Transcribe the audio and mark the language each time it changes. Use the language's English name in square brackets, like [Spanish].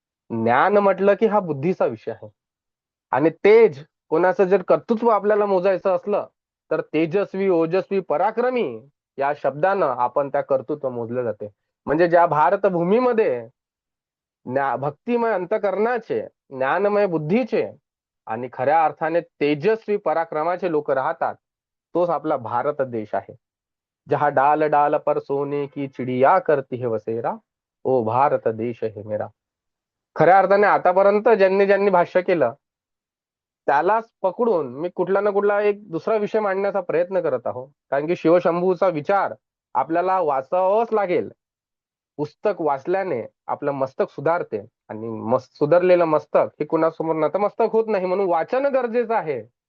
[Marathi] ज्ञान म्हटलं की हा बुद्धीचा विषय आहे. आणि तेज, कोणाचं जर कर्तृत्व आपल्याला मोजायचं असलं तर तेजस्वी, ओजस्वी, पराक्रमी या शब्दानं आपण त्या कर्तृत्व मोजले जाते. म्हणजे ज्या भारत भूमीमध्ये भक्तिमय अंतःकरणाचे, ज्ञानमय बुद्धीचे आणि खऱ्या अर्थाने तेजस्वी पराक्रमाचे लोक राहतात, तोच आपला भारत देश आहे. [Hindi] जहा डाल डाल पर सोने की चिडिया करती है वसेरा, ओ भारत देश है मेरा. [Marathi] खऱ्या अर्थाने आतापर्यंत ज्यांनी ज्यांनी भाष्य केलं त्यालाच पकडून मी कुठला ना कुठला एक दुसरा विषय मांडण्याचा प्रयत्न करत आहो. कारण की शिवशंभूचा विचार आपल्याला वाचावाच लागेल. पुस्तक वाचल्याने आपलं मस्तक सुधारते आणि सुधारलेलं मस्तक हे कुणासमोर नतमस्तक होत नाही, म्हणून वाचन गरजेचं आहे.